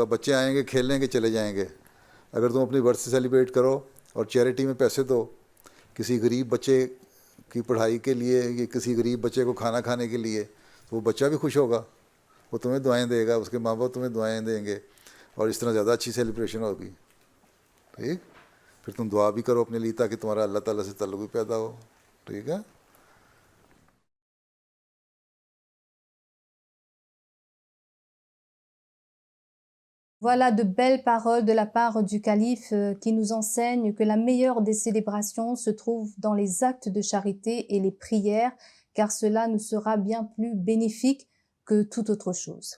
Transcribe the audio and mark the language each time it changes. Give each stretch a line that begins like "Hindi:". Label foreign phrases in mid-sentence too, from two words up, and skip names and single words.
Hindi: बच्चे आएंगे, खेलेंगे, चले जाएंगे। अगर तुम अपनी
English: birthday celebrate
Hindi: करो और चैरिटी में पैसे दो किसी गरीब बच्चे की पढ़ाई के लिए या किसी गरीब बच्चे को खाना खाने के लिए, तो वो बच्चा भी खुश होगा, वो तुम्हें दुआएं देगा, उसके माँ बाप तुम्हें दुआएं देंगे और इस तरह ज़्यादा अच्छी सेलिब्रेशन होगी, ठीक। फिर तुम दुआ भी करो अपने लिए ताकि तुम्हारा अल्लाह ताला से ताल्लुक़ भी पैदा हो, ठीक है।
French: Voilà de belles paroles de la part du calife qui nous enseigne que la meilleure des célébrations se trouve dans les actes de charité et les prières, car cela nous sera bien plus bénéfique que toute autre chose.